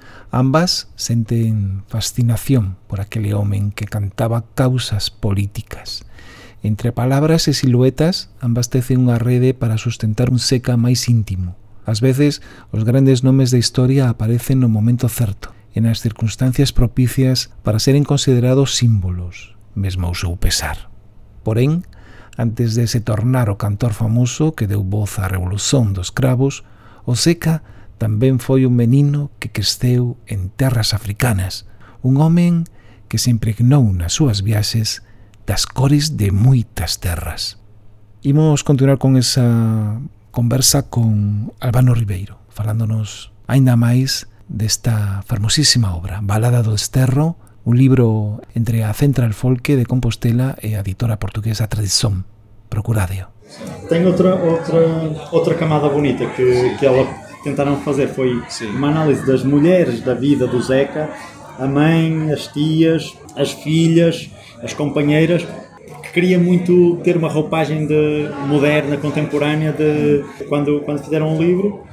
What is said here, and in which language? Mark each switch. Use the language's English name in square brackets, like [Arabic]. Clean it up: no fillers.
[Galician] Ambas senten fascinación por aquele homen que cantaba causas políticas. Entre palabras e siluetas, ambas tecen unha rede para sustentar un Seca máis íntimo. Ás veces, os grandes nomes da historia aparecen no momento certo, en as circunstancias propicias para seren considerados símbolos, mesmo ao seu pesar. Porén, antes de se tornar o cantor famoso que deu voz á revolución dos cravos, o Seca tamén foi un menino que cresceu en terras africanas, un homen que se impregnou nas súas viaxes das cores de moitas terras. Imos continuar con esa conversa con Albano Ribeiro, falándonos aínda máis desta fermosísima obra, Balada do Desterro, un libro entre a Central Folke de Compostela e a editora portuguesa Tradición. Procuradeo. [Portuguese] Ten outra camada bonita que ela tentaram fazer, foi sim, uma análise das mulheres da vida do Zeca, a mãe, as tias, as filhas, as companheiras, que queria muito ter uma roupagem de moderna, contemporânea, de quando fizeram o livro.